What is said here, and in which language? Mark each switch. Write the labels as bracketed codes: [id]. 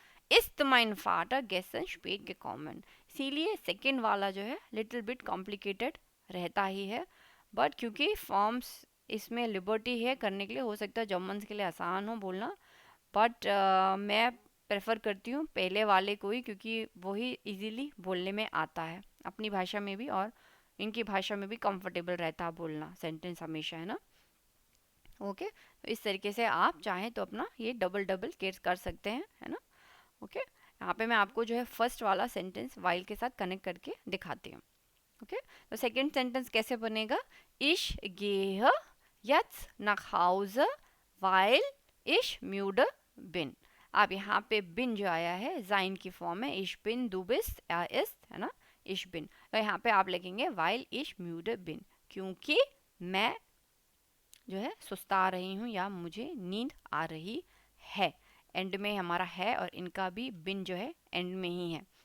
[de] ist mein Vater gestern spät gekommen, [hi] इसीलिए second वाला जो है लिटिल बिट कॉम्प्लिकेटेड रहता ही है, बट क्योंकि फॉर्म्स इसमें लिबर्टी है करने के लिए, हो सकता है जर्मन्स के लिए आसान हो बोलना, बट मैं प्रेफर करती हूँ पहले वाले को ही, क्योंकि वही इजीली बोलने में आता है अपनी भाषा में भी और इनकी भाषा में भी कंफर्टेबल रहता है बोलना सेंटेंस हमेशा, है ना। ओके, तो इस तरीके से आप चाहें तो अपना ये डबल डबल केस कर सकते हैं, है ना। ओके, यहाँ पे मैं आपको जो है फर्स्ट वाला सेंटेंस वाइल के साथ कनेक्ट करके दिखाती हूँ। ओके, तो सेकेंड सेंटेंस कैसे बनेगा, [de] ich gehe jetzt nach Hause weil ich müde bin। [hi] अब यहाँ पे बिन जो आया है जाइन की फॉर्म है, [de] ich bin, du bist, er ist, [hi] है ना, [de] ich bin, [hi] तो यहाँ पे आप लिखेंगे [de] weil ich müde bin, [hi] क्योंकि मैं जो है सुस्ता रही हूँ या मुझे नींद आ रही है। एंड में हमारा है और इनका भी बिन जो है एंड में ही है।